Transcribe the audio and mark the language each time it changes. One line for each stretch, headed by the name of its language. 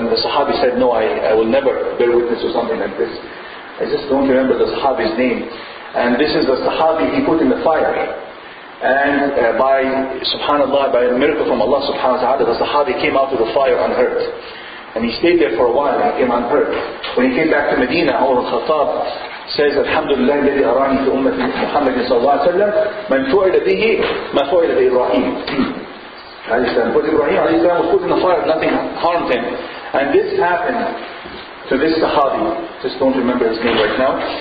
English: And the Sahabi said, no, I will never bear witness to something like this. I just don't remember the Sahabi's name. And this is the Sahabi he put in the fire. And subhanallah, by a miracle from Allah subhanahu wa ta'ala, the Sahabi came out of the fire unhurt. And he stayed there for a while and he came unhurt. When he came back to Medina, Umar al-Khattab says, Alhamdulillah,
Arabic: الذي أراني في أمة محمد صلى الله عليه وسلم من فعل به ما فعل بإبراهيم.
English: But Ibrahim was put in the fire, nothing harmed him. And this happened to this Sahabi. Just don't remember his name right now.